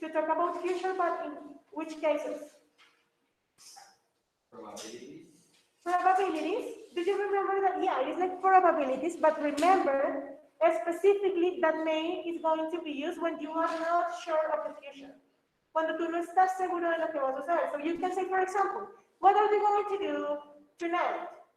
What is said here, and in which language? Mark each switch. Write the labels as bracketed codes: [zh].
[en] To talk about future, but in which cases? Probabilities. Probabilities. Do you remember that? Yeah, it is like probabilities, but remember specifically that may is going to be used when you are not sure of the future. [es] Cuando tú no estás seguro de lo que va a suceder. [en] So you can say, for example, what are we going to do tonight?